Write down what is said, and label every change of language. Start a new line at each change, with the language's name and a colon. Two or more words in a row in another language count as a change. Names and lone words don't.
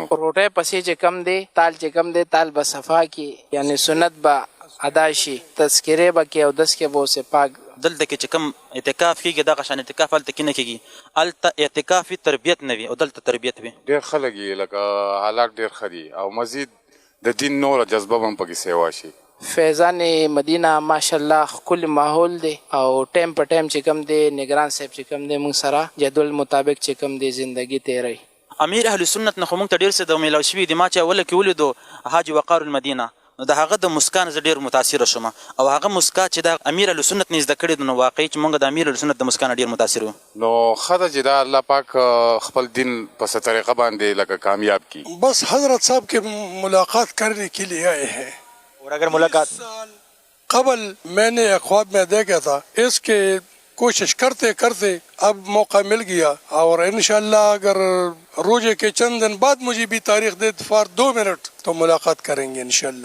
Pashto: روټۍ پسې چې کوم دی تال چې کوم دی تال به صفا کی، یعنی سنت به ادا شي، تذکرې به کې اودس کې به اوسې پاک۔ دلته کې چې کوم اعتکاف کېږي دغه شان اعتکاف هلته کې نه کېږي، هلته اعتکاف وي تربیت نه وي، او دلته تربیت وي۔ ډېر خلک یې لکه حالات ډېر ښه دي، او مزید د دین نوره جذبه به هم پکې سیوا شي۔ فیضان مدینہ ماشاءاللہ ښکلی ماحول دی، او ټایم په ټایم چې کوم دی نگران صاحب چې کوم دی موږ سره جدول مطابق چې کوم دی زندگی تیروي۔ امیر اهل سنت نه خو موږ ته ډېر څه د میلاو شوي دي۔ ما چې اوله کې ولیدو حاج وقار المدینه، نو د هغه د مسکا نه زه ډېر متاثره شوم، او هغه مسکا چې د امیر اهل سنت نه زده کړې ده، نو واقعي چې موږ د امیر اهل سنت د مسکا نه ډېر متاثر وو۔ نو ښه ده چې دا الله پاک خپل دین په څه طریقه باندې لکه کامیاب کی۔
Urdu: بس حضرت صاحب کے ملاقات کرنے کے لیے آئے ہیں، اور اگر ملاقات قبل میں نے ایک خواب میں دیکھا تھا، اس کے کوشش کرتے کرتے اب موقع مل گیا، اور انشاءاللہ اگر روزے کے چند دن بعد مجھے بھی تاریخ دے فار 2 منٹ تو ملاقات کریں گے انشاءاللہ۔